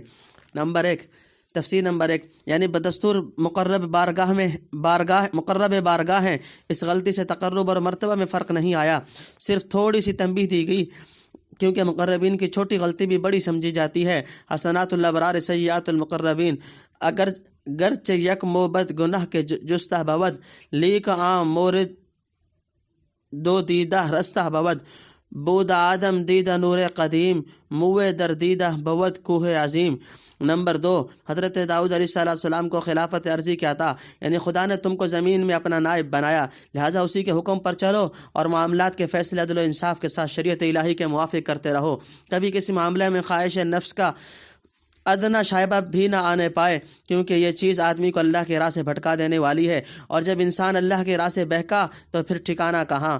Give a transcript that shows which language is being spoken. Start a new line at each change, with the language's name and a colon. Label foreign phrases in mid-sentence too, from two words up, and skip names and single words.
Urdu: نمبر 1، تفسیر نمبر 1، یعنی بدستور مقرب بارگاہ ہیں، اس غلطی سے تقرب اور مرتبہ میں فرق نہیں آیا، صرف تھوڑی سی تنبیہ دی گئی کیونکہ مقربین کی چھوٹی غلطی بھی بڑی سمجھی جاتی ہے۔
Arabic: حسنات الابرار سیئات المقربین،
Persian: گرچہ یک موبت گناہ کے جستہ بود، لیک عام مورد دو دیدہ رستہ بود، بود آدم دیدہ نور قدیم، موے در دیدہ بود کوہ عظیم۔
Urdu: نمبر 2، حضرت داؤد علیہ السلام کو خلافت عرضی کیا تھا، یعنی خدا نے تم کو زمین میں اپنا نائب بنایا، لہٰذا اسی کے حکم پر چلو اور معاملات کے فیصلے عدل و انصاف کے ساتھ شریعت الہی کے موافق کرتے رہو۔ کبھی کسی معاملے میں خواہش نفس کا ادنا شائبہ بھی نہ آنے پائے، کیونکہ یہ چیز آدمی کو اللہ کے راہ سے بھٹکا دینے والی ہے، اور جب انسان اللہ کے راہ سے بہکا تو پھر ٹھکانہ کہاں۔